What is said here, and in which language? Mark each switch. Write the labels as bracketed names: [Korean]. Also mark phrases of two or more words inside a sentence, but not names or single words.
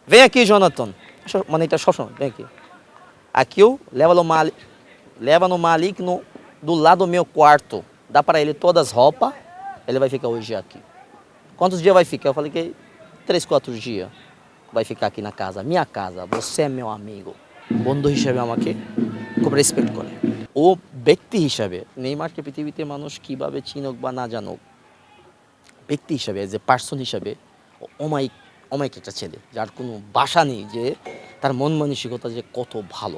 [Portuguese] Vem aqui, Jonathan. Mano, ele tá só. Vem aqui. Aqui eu leva no Malik do lado do meu quarto. Dá para ele todas as roupas. Ele vai ficar hoje aqui. Quantos dias vai ficar? Eu falei que 3, 4 dias vai ficar aqui na casa. Minha casa. Você é meu amigo. [Bangla] বন্ধু হিসেবে আমাকে খুব রেসপেক্ট করে। ও ব্যক্তি হিসাবে নেইমারকে পৃথিবীতে মানুষ কিভাবে চিনুক বা না জানুক, ব্যক্তি হিসাবে যে পার্সন হিসাবে অমায়িক অমায়িক একটা ছেলে, যার কোনো বাসা নেই যে তার মন মানসিকতা যে কত ভালো।